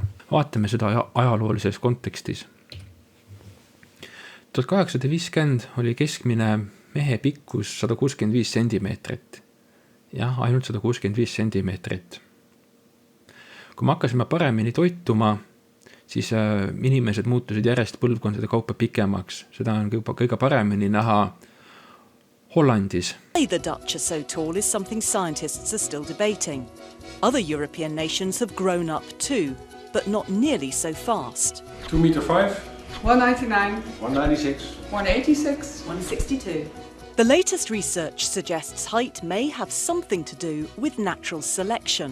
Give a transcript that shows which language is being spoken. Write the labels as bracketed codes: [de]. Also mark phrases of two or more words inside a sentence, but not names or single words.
[et] Vaatame seda ajaloolises kontekstis. 1850 oli keskmine mehe pikkus 165 sentimeetrit. Jah, ainult 165 sentimeetrit. Kui me hakkasime paremini toituma, siis inimesed muutusid järjest põlvkondade kaupa pikemaks. Seda on kõige paremini näha Hollandis. [en] Why the Dutch are so tall is something scientists are still debating. Other European nations have grown up too, but not nearly so fast. 2 meter 5. 199. 196. 186. 162. The latest research suggests height may have something to do with natural selection.